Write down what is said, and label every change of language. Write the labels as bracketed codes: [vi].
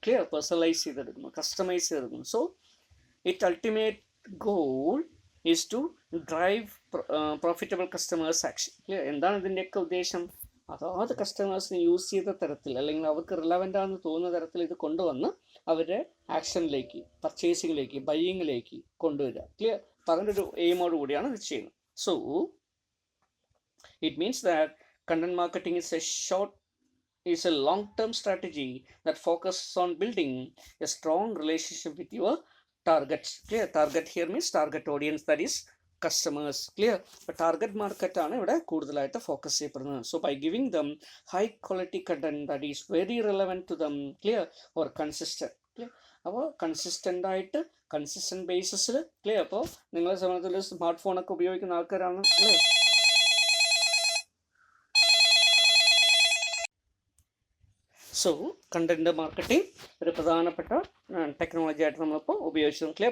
[en] clear, [ml] personalise ചെയ്തെടുക്കുന്നു, customise ചെയ്തെടുക്കുന്നു. [en] So it ultimate goal is to drive profitable customers action. [ml] Clear, എന്താണ് ഇതിൻ്റെയൊക്കെ ഉദ്ദേശം? അതാത് കസ്റ്റമേഴ്സിന് യൂസ് ചെയ്ത തരത്തിൽ അല്ലെങ്കിൽ അവർക്ക് റിലവൻ്റ് ആണെന്ന് തോന്നുന്ന തരത്തിൽ ഇത് കൊണ്ടുവന്ന് അവരുടെ ആക്ഷനിലേക്ക്, പർച്ചേസിങ്ങിലേക്ക്, ബയ്യിങ്ങിലേക്ക് കൊണ്ടുവരിക. ക്ലിയർ, അപ്പം അതിൻ്റെ ഒരു എയിമോട് കൂടിയാണ് ഇത് ചെയ്യുന്നത്. [en] So, it means that content marketing is a long-term strategy that focuses on building a strong relationship with your targets. Clear? Target here means target audience, that is customers. Clear? But target market [ml] ആണ് ഇവിടെ കൂടുതലായിട്ട് focus ചെയ്യപ്പെടുന്നത്. [en] So by giving them high quality content that is very relevant to them, clear, or consistent. Clear? [ml] അപ്പോൾ consistent ആയിട്ട്, consistent ബേസിസിൽ. Clear. അപ്പോൾ നിങ്ങളെ സംബന്ധിച്ചിൽ smart ഫോണൊക്കെ ഉപയോഗിക്കുന്ന ആൾക്കാരാണ് അല്ലേ. സോ കണ്ടന്റ് മാർക്കറ്റിംഗ് ഒരു പ്രധാനപ്പെട്ട ടെക്നോളജി ആയിട്ട് നമ്മളിപ്പോൾ ഉപയോഗിച്ചത്. ക്ലിയർ.